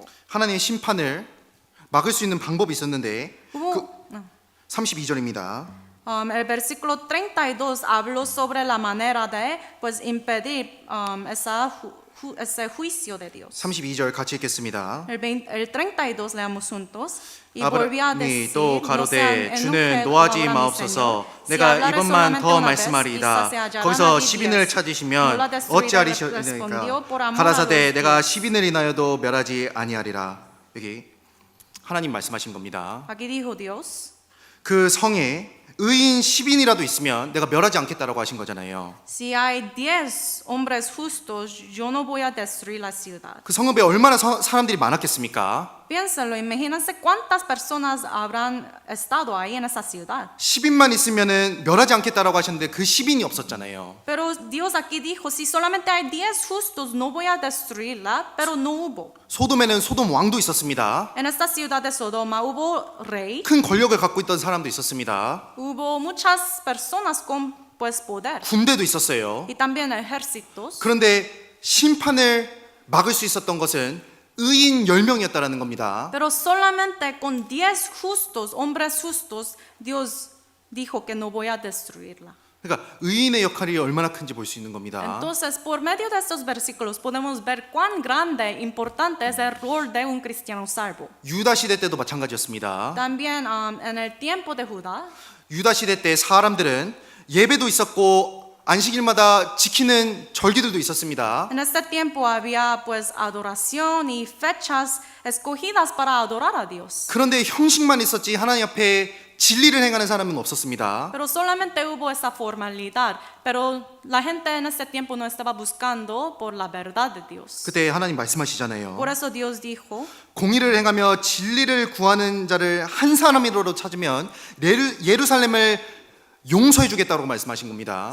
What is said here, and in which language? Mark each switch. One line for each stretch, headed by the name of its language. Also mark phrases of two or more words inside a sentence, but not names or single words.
Korean: 하나님의 심판을 막을 수 있는 방법이 있었는데
Spanish: Hubo,
Korean: 32절입니다.
Spanish: el versículo 32 habló sobre la manera de pues impedir ese juicio de Dios.
Korean: 32절 같이 읽겠습니다.
Spanish: El 32 leamos juntos. Y volvió a
Korean: 아브라함이
Spanish: decir,
Korean: 또
Spanish: no
Korean: 가로되
Spanish: sean
Korean: 주는
Spanish: enoje
Korean: 노하지
Spanish: ahora mi
Korean: 마옵소서
Spanish: Señor. Si
Korean: 내가
Spanish: hablares
Korean: 이번만
Spanish: solamente
Korean: 더
Spanish: una vez,
Korean: 말씀하리이다.
Spanish: quizás se hallarán
Korean: 거기서
Spanish: allí
Korean: 10인을
Spanish: 10. No
Korean: 찾으시면
Spanish: la
Korean: 어찌하리시니까
Spanish: respondió por amor a
Korean: 가라사대
Spanish: los
Korean: 내가 10인을 인하여도 멸하지 아니하리라. 여기 하나님 말씀하신 겁니다.
Spanish: Aquí dijo Dios,
Korean: 그 성에 의인 10인이라도 있으면 내가 멸하지 않겠다라고 하신 거잖아요.
Spanish: si hay 10 hombres justos, yo no voy a destruir la ciudad.
Korean: 그 성읍에 얼마나 사람들이 많았겠습니까?
Spanish: Piénsenlo, imagínense cuántas personas habrán estado ahí en esa ciudad.
Korean: 10인만 있으면은 멸하지 않겠다라고 하셨는데 그 10인이 없었잖아요.
Spanish: Pero Dios aquí dijo, si solamente hay 10 justos, no voy a destruirla, pero no hubo.
Korean: 소돔에는 소돔 왕도 있었습니다.
Spanish: En esta ciudad de Sodoma hubo rey,
Korean: 큰 권력을 갖고 있던 사람도 있었습니다.
Spanish: hubo muchas personas con pues poder
Korean: 군대도 있었어요.
Spanish: y también ejércitos.
Korean: 그런데 심판을 막을 수 있었던 것은 의인 10명이었다라는 겁니다.
Spanish: Pero solamente con 10 justos, hombres justos, Dios dijo que no voy a destruirla.
Korean: 그러니까 의인의 역할이 얼마나 큰지 볼 수 있는 겁니다.
Spanish: Entonces, por medio de estos versículos podemos ver cuán grande, importante es el rol de un cristiano salvo.
Korean: 유다 시대 때도 마찬가지였습니다.
Spanish: También en el tiempo de Judá,
Korean: 유다 시대 때 사람들은 예배도 있었고 안식일마다 지키는 절기들도 있었습니다.
Spanish: en este tiempo había pues adoración y fechas escogidas para adorar a Dios.
Korean: 그런데 형식만 있었지 하나님 앞에 진리를 행하는 사람은 없었습니다.
Spanish: Pero solamente hubo esa formalidad, pero la gente en ese tiempo no estaba buscando por la verdad de Dios.
Korean: 그때 하나님 말씀하시잖아요.
Spanish: Por eso Dios dijo,
Korean: 공의를 행하며 진리를 구하는 자를 한 사람이라도 찾으면 예루살렘을 용서해 주겠다고 말씀하신 겁니다.